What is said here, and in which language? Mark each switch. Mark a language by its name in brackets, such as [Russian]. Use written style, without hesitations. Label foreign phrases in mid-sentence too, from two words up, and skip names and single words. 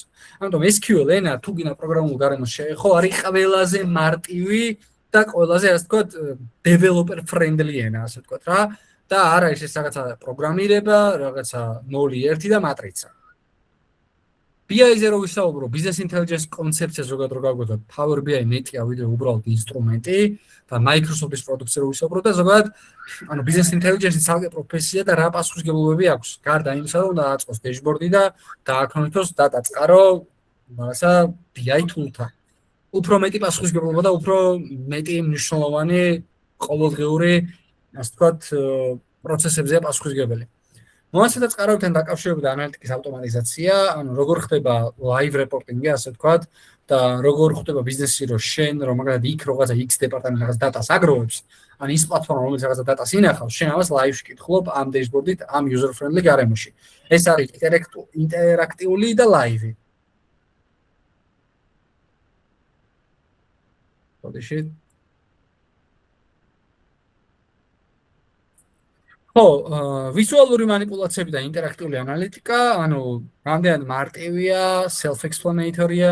[Georgian] ამიტომ SQL ენა თუ გინდა პროგრამულ გარემოს შეეხო, არის ყველაზე მარტივი და ყველაზე, ასე ვთქვათ, [English] developer friendly [Georgian] ენა, ასე ვთქვათ რა. და არ არის ეს რაღაცა პროგრამირება, რაღაცა 0-1 და მატრიცა. BI-ზე რო ვისაუბრო, [English] business intelligence [Georgian] კონცეფციას ზოგადად რო გავგვეცოთ, [English] Power BI [Georgian] მეტია ვიდრე უბრალოდ ინსტრუმენტი და Microsoft-ის პროდუქცია რო ვისაუბრო და ზოგადად, ანუ [English] business intelligence-ი [Georgian] ცალკე პროფესია და რა პასუხისმგებლობები აქვს. გარდა იმისა, რომ დააწყოს dashboard-ი და დააქვეყნოს data წყარო, რაღაცა [English] BI tool-თან. [Georgian] უფრო მეტი პასუხისმგებლობა და უფრო მეტი მნიშვნელოვანი ყოველდღიური, ასე ვთქვათ, პროცესებზეა პასუხისმგებელი. მოასადა წყარავთან დაკავშირებით ანალიტიკის ავტომატიზაცია, ანუ როგორ ხდება [English] live reporting-ი, [Georgian] ასე ვთქვათ, და როგორ ხდება ბიზნესი, რომ შენ რომ მაგალითად იქ რაღაცა X დეპარტამენტი რაღაც data-ს აგროვებს, ან ის პლატფორმა, რომელიც რაღაცა data-ს ინახავს, შენ ამას live-ში კითხულობ ამ dashboard-ით, ამ [English] user friendly [Georgian] გარემოში. ეს არის ინტერაქტიული და live-ი.ოდეში ვიზუალური манипуляციები და ინტერაქტიული ანალიტიკა, ანუ რამდენად მარტივია, self-explanatory-ია,